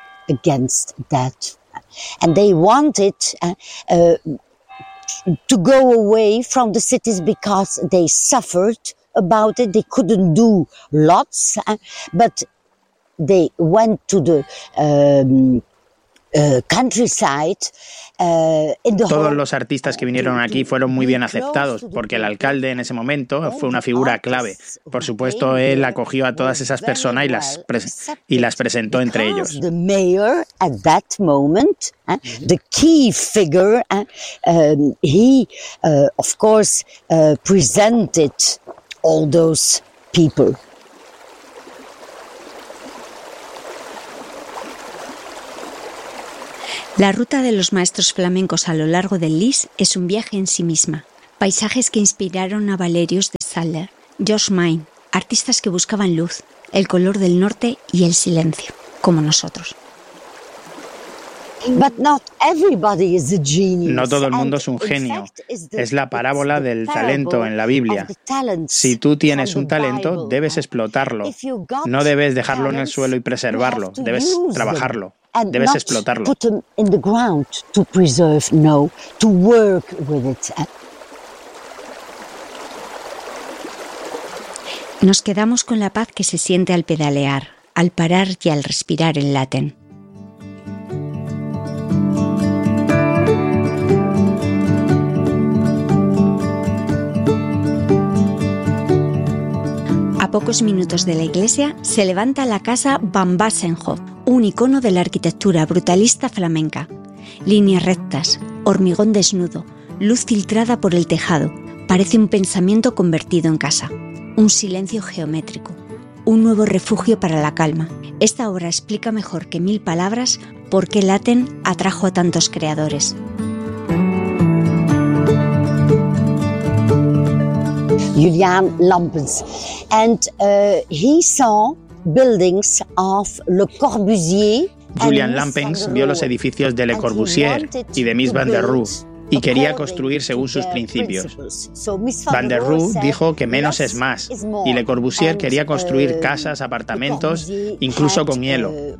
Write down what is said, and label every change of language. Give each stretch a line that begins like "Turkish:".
English: Against that, and they wanted to go away from the cities because they suffered about it. They couldn't do lots, but they went to the countryside.
Spanish: Todos los artistas que vinieron aquí fueron muy bien aceptados, porque el alcalde en ese momento fue una figura clave. Por supuesto, él acogió a todas esas personas y las presentó entre ellos. The mayor at that moment, the key figure, he of course presented all those people. La ruta de los maestros flamencos a lo largo del Lys es un viaje en sí misma. Paisajes que inspiraron a Valerius de Sadler, George Mine, artistas que buscaban luz, el color del norte y el silencio, como nosotros.
English: But not everybody is a genius.
Spanish: No todo el mundo es un genio. Es la parábola del talento en la Biblia. Si tú tienes un talento, debes explotarlo. No debes dejarlo en el suelo y preservarlo. Debes trabajarlo. Debes explotarlo.
English: Put them in the ground to preserve, no, to work with it.
Spanish: Nos quedamos con la paz que se siente al pedalear, al parar y al respirar el Latin. A pocos minutos de la iglesia se levanta la casa Van Bassenhof, un icono de la arquitectura brutalista flamenca. Líneas rectas, hormigón desnudo, luz filtrada por el tejado, parece un pensamiento convertido en casa. Un silencio geométrico, un nuevo refugio para la calma. Esta obra explica mejor que mil palabras por qué Latin atrajo a tantos creadores.
English: Julian Lampens, and he saw buildings of Le Corbusier.
Spanish: Julian Lampens vio los edificios de Le Corbusier y de Mies van der Rohe y quería construir según sus principios. Van der Rohe dijo que menos es más, y Le Corbusier quería construir casas, apartamentos, incluso con hielo.